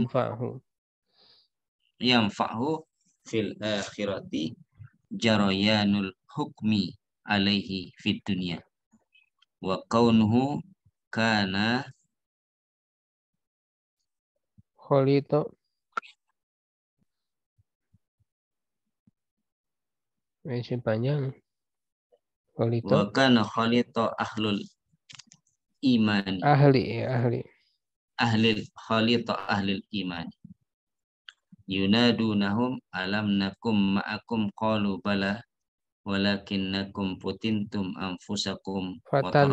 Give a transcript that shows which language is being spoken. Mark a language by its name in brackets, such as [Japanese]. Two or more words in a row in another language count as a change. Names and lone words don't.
[Arabic] ينفعه في الآخرة جريان الحكم عليه في الدنيا وكونه كان [Indonesian] kholito masih panjang kholito [Arabic] وكان خليطا أهل الإيمان أهل الإيمان ينادونهم ألم نكن معكم قالوا بلى ولكنكم فتنتم أنفسكم و